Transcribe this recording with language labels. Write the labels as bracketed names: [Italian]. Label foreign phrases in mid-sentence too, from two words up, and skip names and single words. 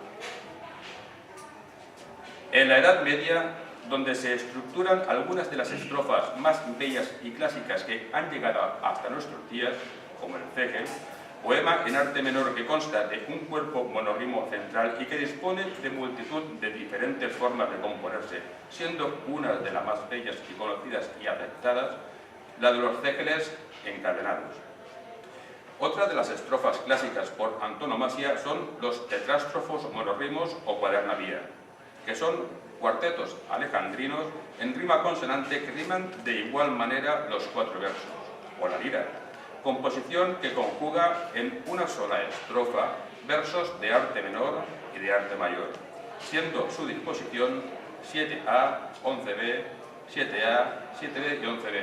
[Spanish] En la Edad Media, donde se estructuran algunas de las estrofas más bellas y clásicas que han llegado hasta nuestros días, como el Fegel, poema en arte menor que consta de un cuerpo monorrimo central y que dispone de multitud de diferentes formas de componerse, siendo una de las más bellas y conocidas y aceptadas la de los cégeles encadenados. Otra de las estrofas clásicas por antonomasia son los tetrástrofos monorrimos o cuaderna vía, que son cuartetos alejandrinos en rima consonante que riman de igual manera los cuatro versos, o la lira, composición que conjuga en una sola estrofa versos de arte menor y de arte mayor, siendo su disposición 7A, 11B, 7A, 7B y 11B.